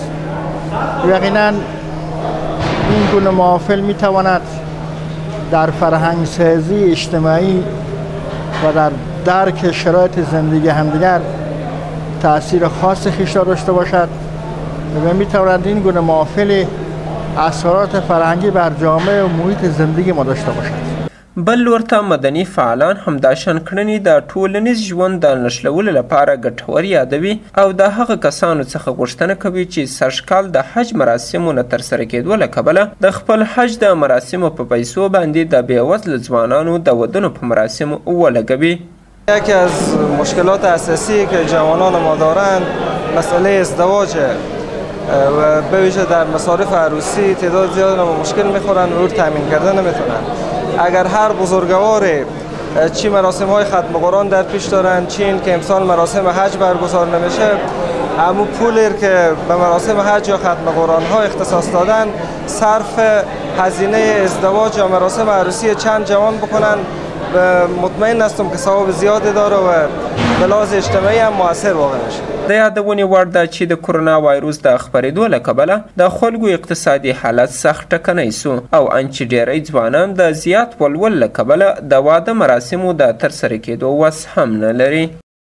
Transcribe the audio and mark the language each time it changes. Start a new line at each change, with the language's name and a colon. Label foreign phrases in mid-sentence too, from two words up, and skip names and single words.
Persian: یقینا این گونه محافل می تواند در فرهنگ سازی اجتماعی و در درک شرایط زندگی همدیگر تاثیر خاص خیش را داشته باشد و می تواند این گونه محافل اثرات فرهنگی بر جامعه و محیط زندگی ما داشته باشد.
Pashto: بل ورته مدني فعالان همداشان کړنې د ټولنیز ژوند د نښلولو لپاره ګټور یادوي او د هغه کسانو څخه غوښتنه کوي چې سږکال د حج مراسمو نه ترسره کېدو له کبله د خپل حج د مراسمو په پیسو باندې د بېوزله ځوانانو د ودونو په مراسمو ولګوي.
Persian: یکی از مشکلات اساسی که جوانان ما دارند مسئله ازدواجه و به ویژه در مصارف عروسی تعداد زیاد ما مشکل میخورن و تامین کردن نمیتونن. اگر هر بزرگواری چی مراسم های ختم قرآن در پیش دارن چی این که امسال مراسم حج برگزار نمیشه اما پولی که به مراسم حج یا ختم قرآن ها اختصاص دادن صرف هزینه ازدواج یا مراسم عروسی چند جوان بکنن و مطمئن هستم که ثواب زیادی داره و به لحاظ اجتماعی هم مؤثر واقع میشه.
Pashto: د یادونې وړ ده چې د کرونا وایروس د خپرېدو له کبله د خلکو اقتصادي حالت سخت ټکنی سو او ان چې ډېری ځوانان د زیات ولول له کبله د واده مراسمو د ترسره کېدو وس هم نه لري.